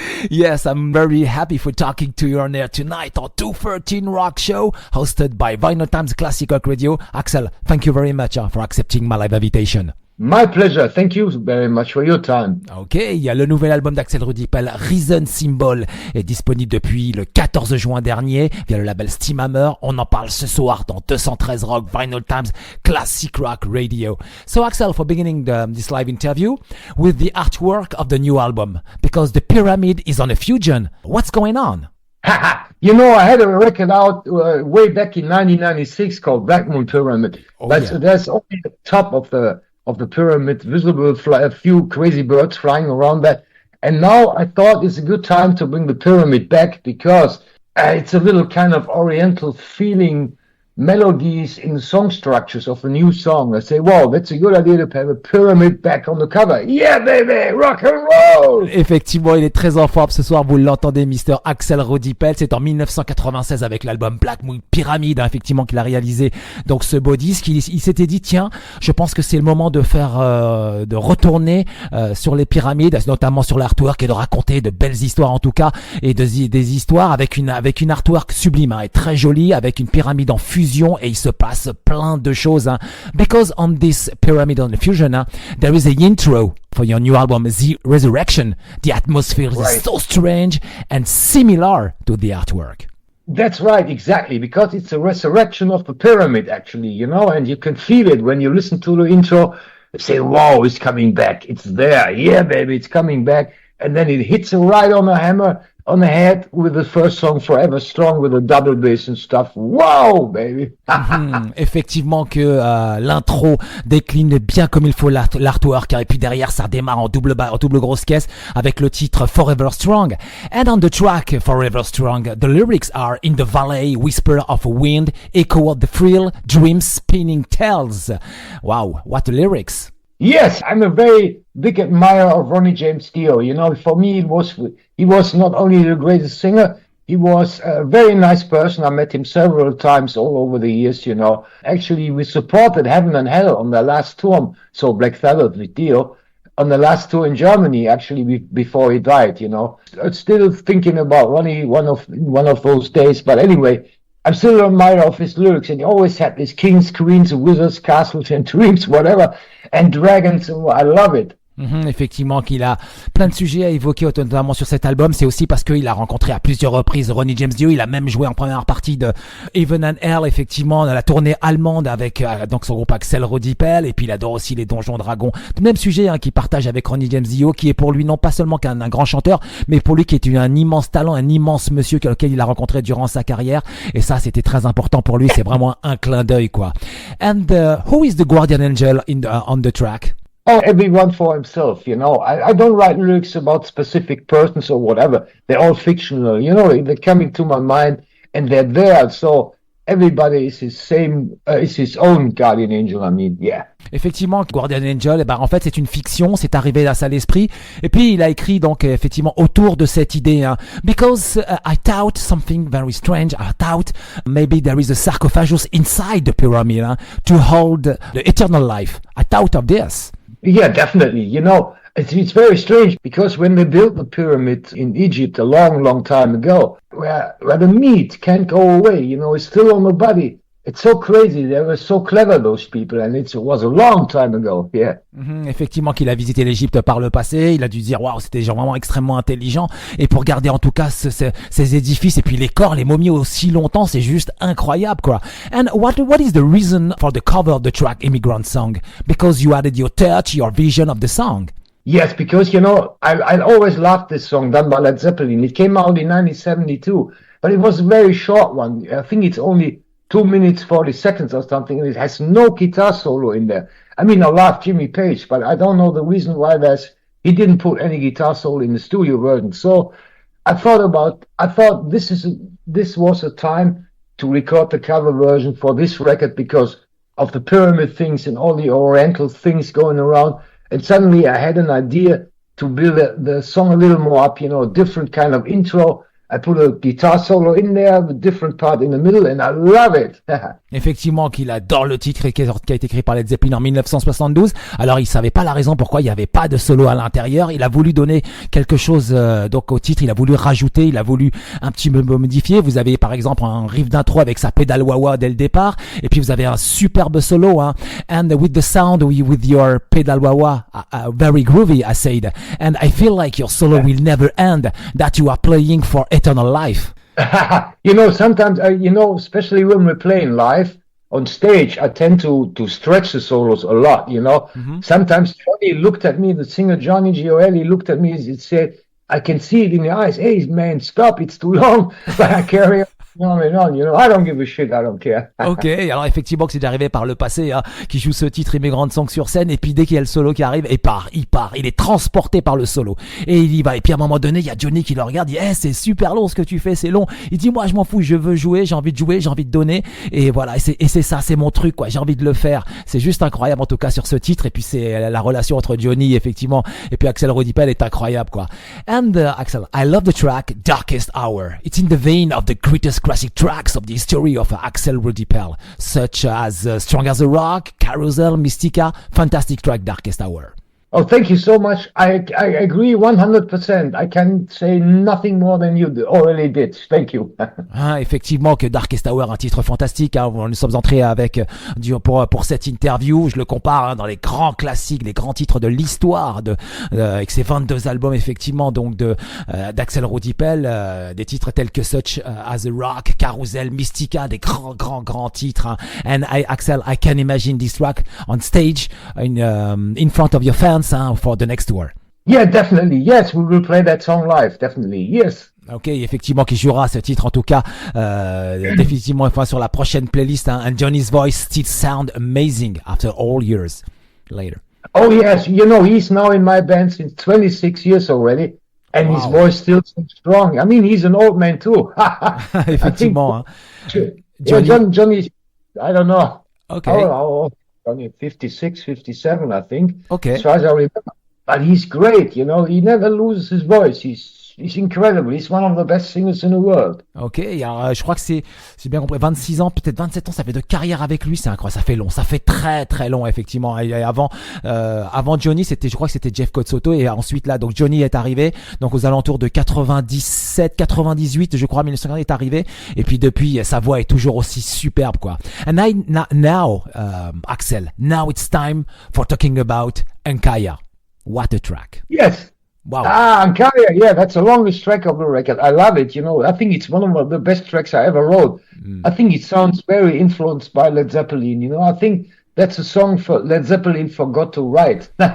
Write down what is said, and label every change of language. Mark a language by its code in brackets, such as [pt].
[en] Yes, I'm very happy for talking to you on air tonight on 213 Rock Show, hosted by Vinylestimes Classic Rock Radio. Axel, thank you very much for accepting my live invitation. My pleasure. Thank you very much for your time. [fr] Ok, il y a le nouvel album d'Axel Rudi Pell, Reason Symbol, est disponible depuis le 14 juin dernier via le label Steamhammer. On en parle ce soir dans 213 Rock, Vinylestimes Classic Rock Radio. [en] So Axel, for beginning this live interview with the artwork of the new album, because the pyramid is on a fusion. What's going on? You know, I had a record out way back in 1996 called Black Moon Pyramid. Oh, There's only the top of the pyramid visible, a few crazy birds flying around that. And now I thought it's a good time to bring the pyramid back because it's a little kind of oriental feeling melodies in the song structures of a new song. I say, wow, that's a good idea to have a pyramid back on the cover. Yeah, baby, rock and roll! [fr] Effectivement, il est très en forme ce soir, vous l'entendez, Mr. Axel Rudi Pell. C'est en 1996 avec l'album Black Moon Pyramid, effectivement, qu'il a réalisé donc ce beau disque. Il s'était dit, tiens, je pense que c'est le moment de faire, de retourner sur les pyramides, notamment sur l'artwork, et de raconter de belles histoires en tout cas, et des histoires avec une artwork sublime, et très jolie, avec une pyramide en fusion. Et il se passe plein de choses. [en] Because on this pyramid on the fusion, there is an intro for your new album, The Resurrection. The atmosphere is so strange and similar to the artwork. That's right, exactly, because it's a resurrection of the pyramid, actually, you know, and you can feel it when you listen to the intro. You say, wow, it's coming back. It's there. Yeah, baby, it's coming back. And then it hits it right on the hammer, on the head with the first song Forever Strong with a double bass and stuff. Wow, baby. [fr] Effectivement que l'intro décline bien comme il faut l'artwork, et puis derrière ça démarre en double grosse caisse avec le titre Forever Strong. [en] And on the track Forever Strong, the lyrics are in the valley, whisper of a wind, echo of the thrill, dreams spinning tales. Wow, what lyrics. Yes, I'm a very big admirer of Ronnie James Dio. You know, for me, he was not only the greatest singer, he was a very nice person. I met him several times all over the years, you know. Actually, we supported Heaven and Hell on their last tour, so Black Sabbath with Dio, on the last tour in Germany, actually, before he died, you know. I'm still thinking about Ronnie one of those days, but anyway, I'm still an admirer of his lyrics, and he always had these kings, queens, wizards, castles, and dreams, whatever, and dragons. I love it. [fr] Effectivement qu'il a plein de sujets à évoquer, notamment sur cet album. C'est aussi parce qu'il a rencontré à plusieurs reprises Ronnie James Dio. Il a même joué en première partie de Heaven and Hell, effectivement, dans la tournée allemande avec donc son groupe Axel Rudi Pell. Et puis il adore aussi les Donjons Dragons. Tout le même sujet qu'il partage avec Ronnie James Dio, qui est pour lui non pas seulement qu'un grand chanteur, mais pour lui qui est un immense talent, un immense monsieur auquel il a rencontré durant sa carrière. Et ça, c'était très important pour lui. C'est vraiment un clin d'œil, quoi. [en] And who is the guardian angel on the track? Oh, everyone for himself, you know. I don't write lyrics about specific persons or whatever. They're all fictional, you know. They're coming to my mind and they're there. So everybody is his own guardian angel. I mean, yeah. [fr] Effectivement, Guardian Angel, en fait, c'est une fiction, c'est arrivé à ça à l'esprit. Et puis, il a écrit, donc, effectivement, autour de cette idée, [en] Because I thought something very strange. I thought maybe there is a sarcophagus inside the pyramid, to hold the eternal life. I thought of this. Yeah, definitely. You know, it's very strange because when they built the pyramid in Egypt a long, long time ago, where the meat can't go away, you know, it's still on the body. It's so crazy. They were so clever, those people, and it was a long time ago. Yeah. [fr] Effectivement, qu'il a visité l'Égypte par le passé, il a dû dire waouh, c'était des gens vraiment extrêmement intelligents. Et pour garder en tout cas ces édifices et puis les corps, les momies aussi longtemps, c'est juste incroyable, quoi. [en] And what is the reason for the cover of the track Immigrant Song? Because you added your touch, your vision of the song. Yes, because you know I always loved this song done by Led Zeppelin. It came out in 1972, but it was a very short one. I think it's only 2 minutes 40 seconds or something, and it has no guitar solo in there. I mean, I love Jimmy Page, but I don't know the reason why he didn't put any guitar solo in the studio version. So I thought this was a time to record the cover version for this record because of the pyramid things and all the oriental things going around. And suddenly I had an idea to build the song a little more up, different kind of intro. I put a guitar solo in there, the different part in the middle, and I love it. [fr] Effectivement, qu'il adore le titre qui a été écrit par Led Zeppelin en 1972. Alors, il savait pas la raison pourquoi il n'y avait pas de solo à l'intérieur. Il a voulu donner quelque chose donc au titre. Il a voulu rajouter, il a voulu un petit peu modifier. Vous avez par exemple un riff d'intro avec sa pédale wah-wah dès le départ, et puis vous avez un superbe solo. [en] And with the sound with your pedal wah-wah, very groovy, I said. And I feel like your solo will never end. That you are playing for eternal life. Sometimes, especially when we're playing live on stage, I tend to stretch the solos a lot, Mm-hmm. Sometimes Johnny looked at me, the singer Johnny Gioeli looked at me and said, I can see it in your eyes. Hey, man, stop, it's too long. But I carry on, I don't give a shit, I don't care. [fr] Ok, alors effectivement que c'est arrivé par le passé, qui joue ce titre Immigrant Song sur scène, et puis dès qu'il y a le solo qui arrive, il part, il est transporté par le solo, et il y va, et puis à un moment donné, il y a Johnny qui le regarde, il dit, c'est super long ce que tu fais, c'est long, il dit, moi je m'en fous, je veux jouer, j'ai envie de donner, et voilà, et c'est ça, c'est mon truc, quoi, j'ai envie de le faire, c'est juste incroyable en tout cas sur ce titre, et puis c'est la relation entre Johnny, effectivement, et puis Axel Rudi Pell est incroyable, quoi. [en] And Axel, I love the track Darkest Hour. It's in the vein of the greatest classic tracks of the history of Axel Rudi Pell, such as Strong as a Rock, Carousel, Mystica. Fantastic track, Darkest Hour. Oh, thank you so much. I agree 100%. I can say nothing more than you already did. Thank you. [fr] Effectivement que Darkest Hour, un titre fantastique. Nous sommes entrés avec pour cette interview. Je le compare dans les grands classiques, les grands titres de l'histoire avec ces 22 albums effectivement donc d'Axel Rudi Pell, des titres tels que Such as a Rock, Carousel, Mystica, des grands titres. [en] And Axel, I can imagine this track on stage in front of your fans. For the next tour. Yeah, definitely. Yes, we will play that song live. Definitely. Yes. [fr] Ok, effectivement, qui jouera ce titre en tout cas, définitivement sur la prochaine playlist. [en] And Johnny's voice still sound amazing after all years later. Oh yes, he's now in my band since 26 years already, and his voice still so strong. I mean, he's an old man too. [fr] Effectivement. [en] Johnny, I don't know. Okay. Only 56, 57, I think. Okay. As far as I remember. But he's great, He never loses his voice. He's incredible. He's one of the best singers in the world. [fr] Ok, alors je crois que c'est bien compris. 26 ans, peut-être 27 ans, ça fait de carrière avec lui, c'est incroyable. Ça fait long, ça fait très très long effectivement. Et avant Johnny, je crois que c'était Jeff Kotzotto, et ensuite là, donc Johnny est arrivé, donc aux alentours de 97, 98, je crois, 1950 est arrivé. Et puis depuis, sa voix est toujours aussi superbe, quoi. [en] And now, Axel, now it's time for talking about Ankaya. What a track! Yes. Wow. Ankaya, yeah, that's the longest track of the record. I love it, I think it's one of the best tracks I ever wrote. I think it sounds very influenced by Led Zeppelin, I think that's a song for Led Zeppelin forgot to write.